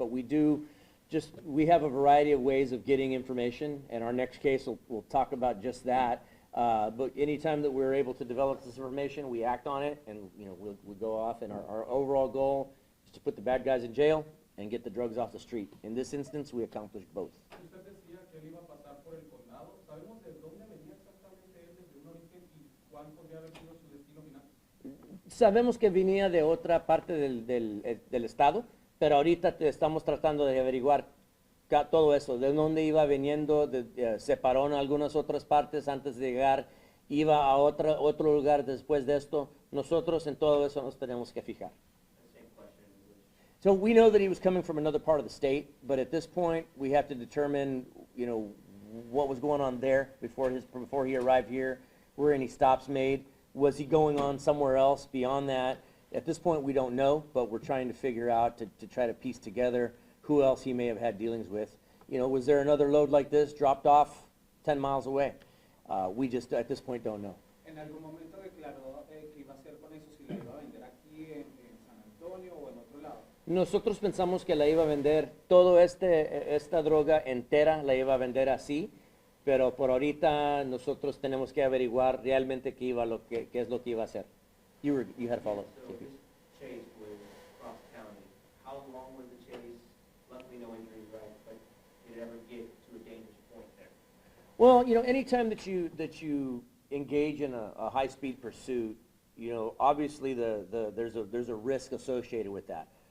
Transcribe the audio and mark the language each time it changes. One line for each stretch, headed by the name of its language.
English: But we have a variety of ways of getting information, and our next case we'll talk about just that. But anytime that we're able to develop this information, we act on it, and we'll go off. And our overall goal is to put the bad guys in jail and get the drugs off the street. In this instance, we accomplished both.
Spanish: Usted decía que él iba a pasar por el condado. ¿Sabemos de dónde venía exactamente él desde un origen y cuál podría haber sido su destino final? Sabemos que venía de otra parte del estado, pero ahorita estamos tratando de averiguar todo eso, de dónde iba viniendo, se paró en algunas otras partes antes de llegar, iba a otro lugar después de esto. Nosotros en todo eso nos tenemos que fijar.
English: So we know that he was coming from another part of the state, but at this point, we have to determine, what was going on there before he arrived here. Were any stops made? Was he going on somewhere else beyond that? At this point, we don't know, but we're trying to figure out to try to piece together who else he may have had dealings with. Was there another load like this dropped off 10 miles away? We just, at this point, don't know.
Spanish: ¿En algún momento declaró que iba a hacer con eso si la iba a vender aquí en San Antonio o en otro lado? Nosotros pensamos que la iba a vender, esta droga entera la iba a vender así, pero por ahorita nosotros tenemos que averiguar realmente qué es lo que iba a hacer.
English: You had a follow-up. So this chase was cross county. How long was the chase? Luckily no injuries, right? But did it ever get to a dangerous point there? Well, anytime that you engage in a high-speed pursuit, obviously there's a risk associated with that.